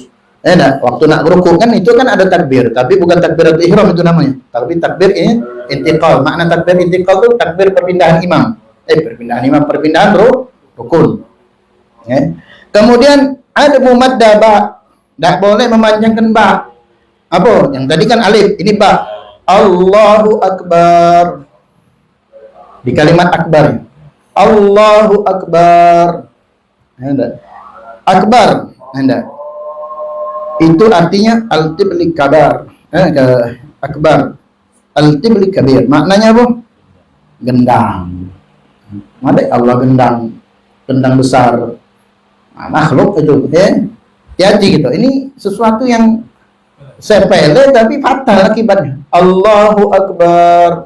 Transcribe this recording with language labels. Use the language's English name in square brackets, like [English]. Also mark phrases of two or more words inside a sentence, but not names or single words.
[Malay] Waktu nak ruku kan itu kan ada takbir, tapi bukan takbiratul ihram itu namanya. Tapi takbir ini intiqal. Makna takbir intiqal itu takbir perpindahan imam. Perpindahan rukun. Kemudian ada mumadda ba. Tak boleh memanjangkan ba. Apa? Yang tadi kan alif, ini ba. [Arabic] الله أكبر. [Malay] Di kalimat akbar. [Arabic] الله أكبر. أكبر. [Malay] Itu artinya [Arabic] al-tibli kabar. أكبر. الطبل كبير. [Malay] Maknanya apa? Gendang. Ada Allah gendang besar. Makhluk itu jadi gitu. Ini sesuatu yang sepele tapi fatal akibatnya. [Arabic] الله أكبر.